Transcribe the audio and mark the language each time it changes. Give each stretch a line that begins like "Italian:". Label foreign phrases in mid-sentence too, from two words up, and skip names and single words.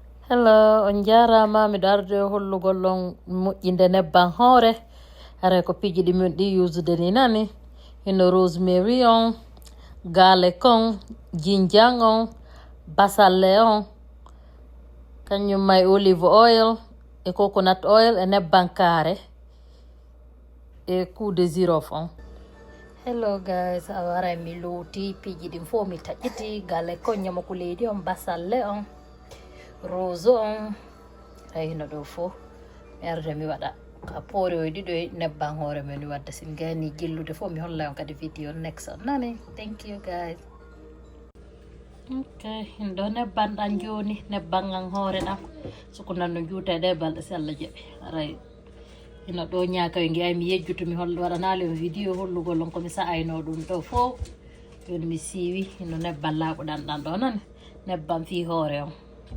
Fula: Hello, on jarama mi darde hollugol on moƴƴinde nebban hoore. Hare ko piji ɗi min ɗi usude ni nani. Ino rosemary on, garlic on, ginger on, basalle on, kañum may
English: olive oil,
Fula: e
English: coconut oil,
Fula: e nebban kaare, e
French: coup de girofle
Fula: on.
English: Hello guys,
Fula: awara mi looti piji ɗin fo mi taƴƴiti. Garlic on ñamako leydi on, basalle on, rose on, ayino ɗo fo mi arde mi waɗa ka poore o ɗiɗo e nebban hoore men mi wadda sin gani jillude fo mi holla on kadi video next on nani.
English: Thank you guys.
Fula: Okay, ɗo nebban ɗan joni nebban an hoore ɗam soko nanno juuta ɗe balɗe si Allah jaɓi aray ino ɗo ñaaka wi ngi ay mi yejjuto mi waɗanali on video hollugol on komi sa'ayno ɗum ɗo fo joni mi siiwi ino nebban laaɓuɗan ɗan ɗo nani nebban fi hoore on.